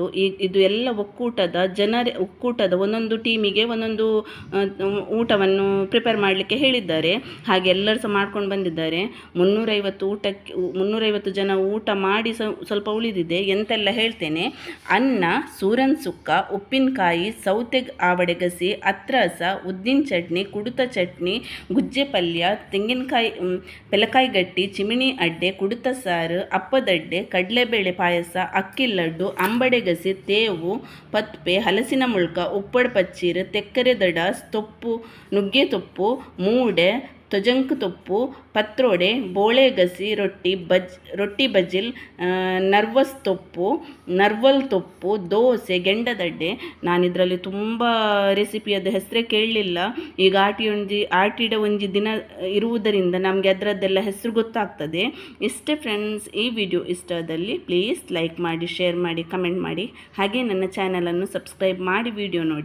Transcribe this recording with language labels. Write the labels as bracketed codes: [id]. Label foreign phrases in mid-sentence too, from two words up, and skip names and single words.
[kn] ಇದು ಎಲ್ಲ ಒಕ್ಕೂಟದ ಒಂದೊಂದು ಟೀಮಿಗೆ ಒಂದೊಂದು ಊಟವನ್ನು ಪ್ರಿಪೇರ್ ಮಾಡಲಿಕ್ಕೆ ಹೇಳಿದ್ದಾರೆ. ಹಾಗೆ ಎಲ್ಲರೂ ಸಹ ಮಾಡ್ಕೊಂಡು ಬಂದಿದ್ದಾರೆ. 350 ಜನ ಊಟ ಮಾಡಿ ಸ್ವಲ್ಪ ಉಳಿದಿದೆ. ಎಂತೆಲ್ಲ ಹೇಳ್ತೇನೆ: ಅನ್ನ, ಸೂರನ್ ಸುಕ್ಕ, ಉಪ್ಪಿನಕಾಯಿ, ಸೌತೆ ಆವಡೆಗಸಿ, ಅತ್ರಸ, ಉದ್ದಿನ ಚಟ್ನಿ, ಕುಡುತ ಚಟ್ನಿ, ಗುಜ್ಜೆ ಪಲ್ಯ, ತೆಂಗಿನಕಾಯಿ ಪೆಲಕಾಯಿ ಗಟ್ಟಿ, ಚಿಮಿಣಿ ಅಡ್ಡೆ, ಕುಡುತ ಸಾರು, ಅಪ್ಪದಡ್ಡೆ, ಕಡಲೆಬೇಳೆ ಪಾಯಸ, ಅಕ್ಕಿ ಲಡ್ಡು, ಅಂಬಡೆಗಸಿ, ತೇವು, ಪತ್ಪೆ, ಹಲಸಿನ ಮುಳ್ಕ, ಉಪ್ಪಡ್ ಪಚ್ಚೀರು, ತೆಕ್ಕರೆ ದಡ, ತೊಪ್ಪು, ನುಗ್ಗೆ ತೊಪ್ಪು, ಮೂಡೆ, ತೊಜಂಕು ತೊಪ್ಪು, ಪತ್ರೊಡೆ, ಬೋಳೆಗಸಿ, ರೊಟ್ಟಿ ಬಜಿಲ್, ನರ್ವಲ್ ತೊಪ್ಪು, ದೋಸೆ, ಗೆಂಡದಡ್ಡೆ. ನಾನಿದರಲ್ಲಿ ತುಂಬ ರೆಸಿಪಿಯದ್ದು ಹೆಸರೇ ಕೇಳಲಿಲ್ಲ. ಈಗ [tcy] ಆಟಿಡ ಒಂಜಿ ದಿನ [kn] ಇರುವುದರಿಂದ ನಮಗೆ ಅದರದ್ದೆಲ್ಲ ಹೆಸರು ಗೊತ್ತಾಗ್ತದೆ. ಇಷ್ಟೇ ಫ್ರೆಂಡ್ಸ್. ಈ ವಿಡಿಯೋ ಇಷ್ಟದಲ್ಲಿ [en] please like [kn] ಮಾಡಿ, ಶೇರ್ ಮಾಡಿ, ಕಮೆಂಟ್ ಮಾಡಿ. ಹಾಗೆ ನನ್ನ ಚಾನಲನ್ನು ಸಬ್ಸ್ಕ್ರೈಬ್ ಮಾಡಿ ವಿಡಿಯೋ ನೋಡಿ.